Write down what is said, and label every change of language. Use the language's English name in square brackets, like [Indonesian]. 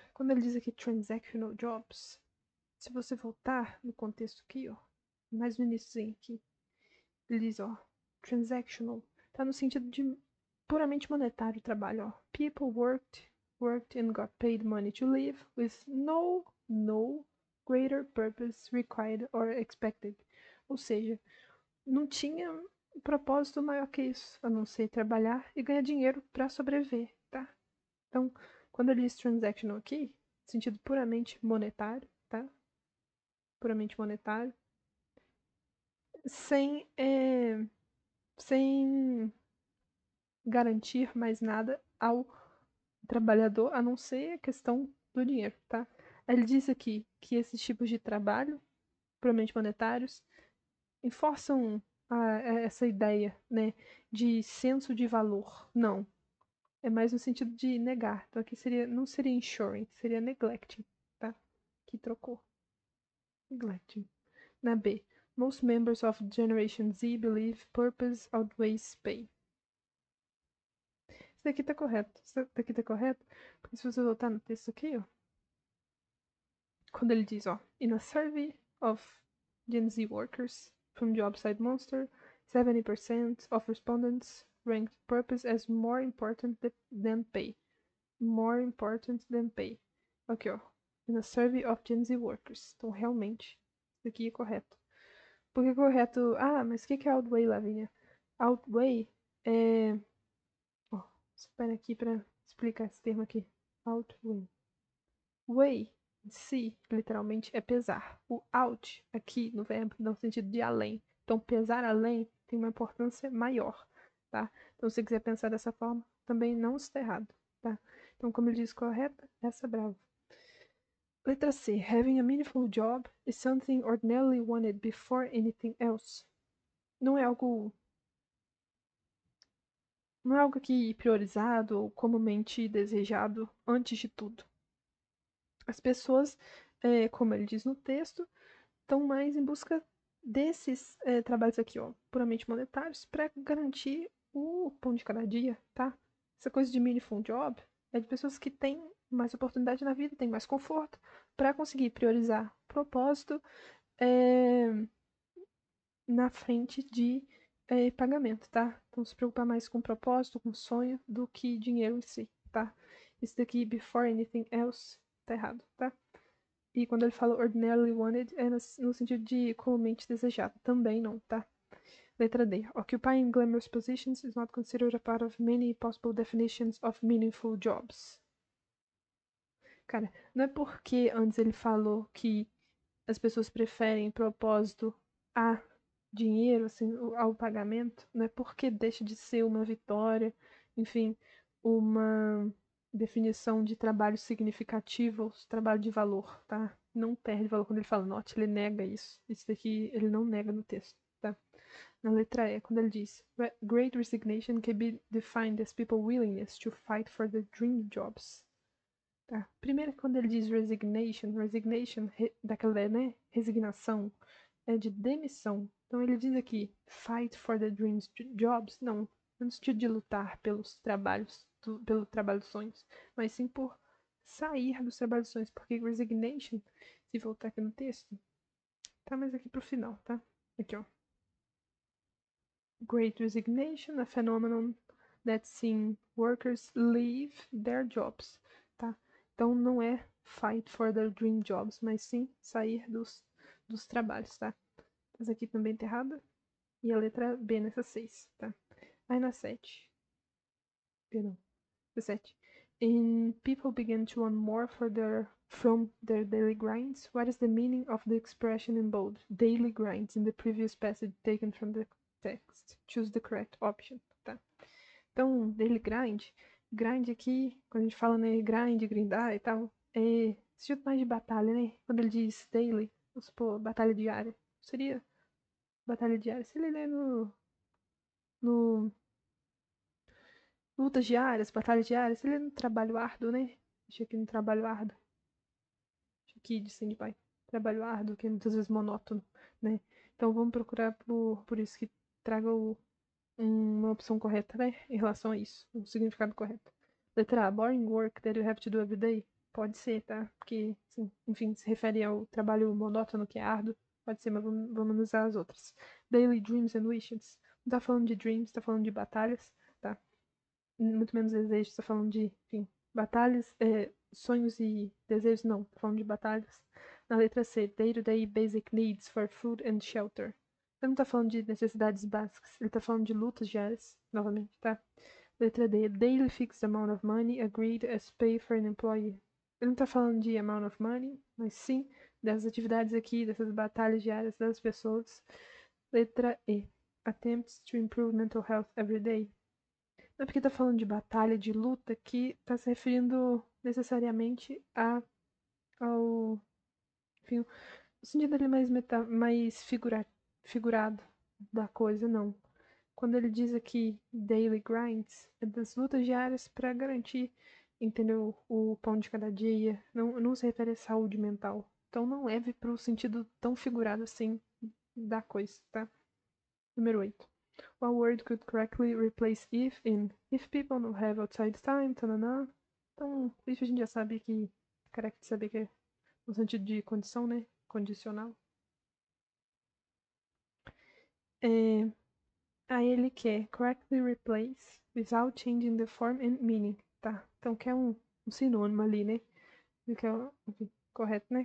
[Portuguese] Quando ele diz aqui [English] transactional jobs, [Portuguese] se você voltar no contexto aqui, ó, mais no início aqui, ele diz, ó, transactional, tá no sentido de puramente monetário o trabalho, ó. [English] People worked and got paid money to live with no greater purpose required or expected. [Portuguese] Ou seja, não tinha propósito maior que isso, a não ser trabalhar e ganhar dinheiro para sobreviver, tá? Então, quando ele diz transactional aqui, sentido puramente monetário, tá? Puramente monetário, sem garantir mais nada ao trabalhador, a não ser a questão do dinheiro, tá? Ele diz aqui que esses tipos de trabalho, puramente monetários, enforçam essa ideia, né, de senso de valor. Não. É mais no sentido de negar. Então aqui não seria ensuring, seria neglecting, tá? Que trocou. Neglecting. Na B. [English] Most members of Generation Z believe purpose outweighs pay. [Portuguese] Isso daqui tá correto. Isso daqui tá correto, porque se você voltar no texto aqui, ó, quando ele diz, ó, [English] in a survey of Gen Z workers from JobSite Monster, 70% of respondents ranked purpose as more important than pay. More important than pay. [Portuguese] Aqui, ó. [English] In a survey of Gen Z workers. [Portuguese] Então, realmente, isso aqui é correto. Por que correto? Ah, mas o que é outweigh, Lavínia? Outweigh é... Ó, espera aqui para explicar esse termo aqui. Outweigh. Weigh, em si, literalmente, é pesar. O out, aqui, no verbo, dá o sentido de além. Então, pesar além tem uma importância maior, tá? Então, se você quiser pensar dessa forma, também não está errado, tá? Então, como ele diz correta, essa é brava. Letra C. [English] Having a meaningful job is something ordinarily wanted before anything else. [Portuguese] Não é algo aqui priorizado ou comumente desejado antes de tudo. As pessoas, como ele diz no texto, estão mais em busca desses trabalhos aqui, ó, puramente monetários, para garantir o pão de cada dia, tá? Essa coisa de meaningful job é de pessoas que têm mais oportunidade na vida, têm mais conforto, para conseguir priorizar propósito na frente de pagamento, tá? Então se preocupar mais com propósito, com sonho, do que dinheiro em si, tá? Isso daqui, [English] before anything else, [Portuguese] tá errado, tá? E quando ele fala [English] ordinarily wanted, [Portuguese] é no sentido de comumente desejado. Também não, tá? Letra D. [English] Occupying glamorous positions is not considered a part of many possible definitions of meaningful jobs. [Portuguese] Cara, não é porque antes ele falou que as pessoas preferem propósito a dinheiro, assim, ao pagamento, não é porque deixa de ser uma vitória, enfim, uma definição de trabalho significativo, trabalho de valor, tá? Não perde valor quando ele fala not, ele nega isso. Isso daqui ele não nega no texto, tá? Na letra E, quando ele diz [English] Great resignation can be defined as people's willingness to fight for their dream jobs. [Portuguese] Tá? Primeiro, quando ele diz resignation, daquela, né, resignação, é de demissão. Então ele diz aqui, [English] fight for the dreams jobs, [Portuguese] não, no sentido de lutar pelos trabalhos, pelo trabalho dos sonhos, mas sim por sair dos trabalhos dos sonhos, porque resignation, se voltar aqui no texto, tá mais aqui pro final, tá? Aqui, ó. [English] Great resignation, a phenomenon that seeing workers leave their jobs, [Portuguese] tá? Então não é [English] fight for their dream jobs, [Portuguese] mas sim sair dos trabalhos, tá? Essa aqui também tá errada. E a letra B nessa 6, tá? Aí na 7. Perdão. Na 7. [English] In people begin to want more from their daily grinds. What is the meaning of the expression in bold? Daily grinds in the previous passage taken from the text. Choose the correct option, [Portuguese] tá? Então, daily grind aqui, quando a gente fala, né, grindar e tal, é esse tipo mais de batalha, né? Quando ele diz daily, vamos supor, batalha diária. Seria batalha diária. Se ele ler no lutas diárias, batalhas diárias, se ele no trabalho árduo, né? Deixa aqui no trabalho árduo. Deixa aqui de stand-by. trabalho árduo, que é muitas vezes monótono, né? Então vamos procurar por isso que traga uma opção correta, né? Em relação a isso, o significado correto. Letra A, [English] boring work that you have to do every day. [Portuguese] Pode ser, tá? Porque, sim, enfim, se refere ao trabalho monótono que é árduo. Pode ser, mas vamos usar as outras. [English] Daily dreams and wishes. [Portuguese] Não tá falando de dreams, tá falando de batalhas, tá? Muito menos desejos, tá falando de, enfim, batalhas, sonhos e desejos, não, tá falando de batalhas. Na letra C, [English] day-to-day basic needs for food and shelter. [Portuguese] Ele não tá falando de necessidades básicas, ele tá falando de lutas diárias, novamente, tá? Letra D, [English] daily fixed amount of money agreed as pay for an employee. [Portuguese] Ele não tá falando de [English] amount of money, [Portuguese] mas sim das atividades aqui, dessas batalhas diárias das pessoas. Letra E, [English] attempts to improve mental health every day. [Portuguese] Não é porque tá falando de batalha, de luta, que tá se referindo necessariamente ao. Enfim, o sentido ali mais figurado da coisa, não. Quando ele diz aqui daily grinds, é das lutas diárias para garantir, entendeu? O pão de cada dia. Não se refere à saúde mental. Então não leve pro sentido tão figurado assim da coisa, tá? Número 8. [English] One word could correctly replace if in if people don't have outside time, tanana. [Portuguese] Então, isso a gente já sabe que correct saber que é no sentido de condição, né? Condicional. É, aí ele quer [English] correctly replace without changing the form and meaning, [Portuguese] tá? Então quer um sinônimo ali, né? Ele quer, enfim, correto, né?